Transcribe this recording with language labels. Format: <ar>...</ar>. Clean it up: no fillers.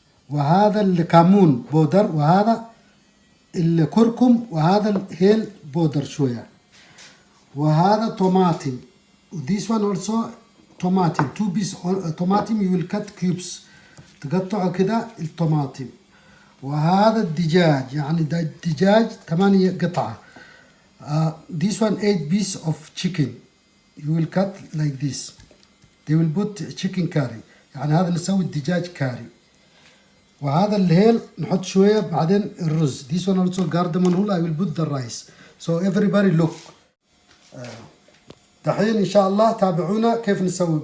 <ar>وهذا الكمون powder. وهذا الكركم. وهذا الهيل powder شوية. وهذا طماطم.</ar> <en>This one also طماطم. 2 piece طماطم you will cut cubes.</en> <ar>تقطعه كده الطماطم. وهذا الدجاج، يعني ده الدجاج 8 قطعة.</ar> <en>This one 8 piece of chicken. You will cut like this. They will put chicken curry.</en> <ar>يعني هذا نسوي الدجاج كاري. وهذا الهيل نحط شوية بعدين الرز.</ar> <en>This one also cardamom hull. I will put the rice. So everybody look.</en> <ar>دحين إن شاء الله تابعونا كيف نسوي.</ar>